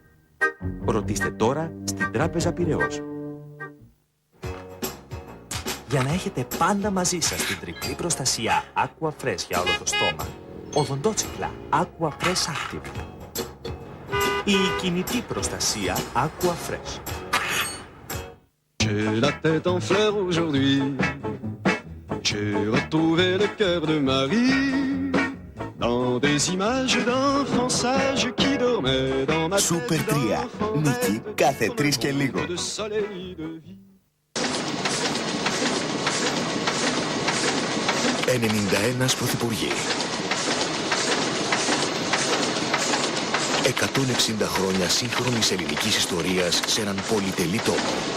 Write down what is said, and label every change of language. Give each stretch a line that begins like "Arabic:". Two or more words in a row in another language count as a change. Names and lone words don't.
Greek: Ρωτήστε τώρα στην Τράπεζα Πειραιώς. για να έχετε πάντα μαζί σας την τριπλή προστασία Aqua Fresh για όλο το στόμα. Οδοντότσικλα Aqua Fresh Active. Η κινητή προστασία Aqua Fresh.
French: J'ai la tête en fleurs aujourd'hui. J'ai retrouvé le cœur de Marie. Dans des images d'enfants sages qui dormaient dans ma tête. Super 3.
Greek: Νίκη κάθε 3 και λίγο.
French: De soleil de vie.
Greek: 91 πρωθυπουργοί. 160 χρόνια σύγχρονης ελληνικής ιστορίας σε έναν πολυτελή τόπο.